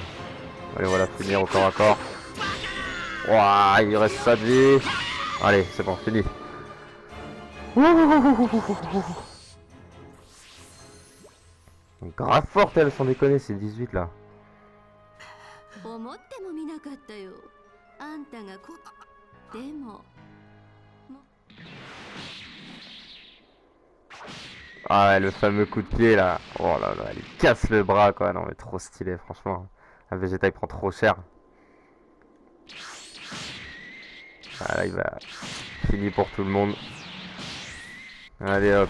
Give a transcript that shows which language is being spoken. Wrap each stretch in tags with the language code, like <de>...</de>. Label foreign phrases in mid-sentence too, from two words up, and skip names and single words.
<fr>Allez, on va la finir au corps à corps. Ouah, il reste ça de vie. Allez, c'est bon, fini. Grave forte elle, sans déconner, c'est 18 là.</fr> <ja>なかったよ。あんたがでも。</ja> <fr>Ah ouais, le fameux coup de pied là. Oh là là, il casse le bras quoi. Non mais trop stylé franchement. Un Vegeta il prend trop cher. Ah là il va... Fini pour tout le monde. Allez hop.</fr>